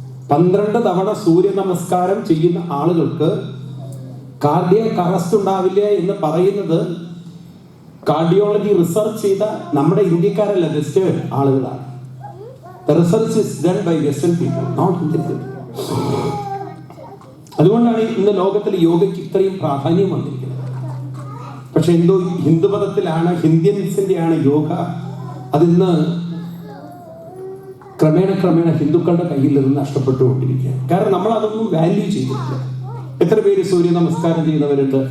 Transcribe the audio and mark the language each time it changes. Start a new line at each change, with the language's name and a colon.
Malayalam: 12 തവണ സൂര്യ നമസ്കാരം ചെയ്യുന്ന ആളുകൾക്ക് കാർഡിയാക് അറസ്റ്റ് ഉണ്ടാവില്ല എന്ന് പറയുന്നത് കാർഡിയോളജി റിസർച്ച് ചെയ്ത നമ്മുടെ ഇന്ത്യക്കാരല്ല, വെസ്റ്റേൺ ആളുകളാണ്.
English: The research is done by Western people, not Indian people.
Malayalam: അതുകൊണ്ടാണ് ഇന്ന് ലോകത്തിൽ യോഗയ്ക്ക് ഇത്രയും പ്രാധാന്യം വന്നിരിക്കുന്നത്. പക്ഷെ എന്തോ ഹിന്ദുമതത്തിലാണ്, ഹിന്ദുസിന്റെയാണ് യോഗ. അതിന്ന് ക്രമേണ ഹിന്ദുക്കളുടെ കയ്യിൽ നിന്ന് നഷ്ടപ്പെട്ടുകൊണ്ടിരിക്കുകയാണ്. കാരണം നമ്മൾ അതൊന്നും വാല്യൂ ചെയ്തിട്ടില്ല. എത്ര പേര് സൂര്യ നമസ്കാരം ചെയ്യുന്നവരുണ്ട്?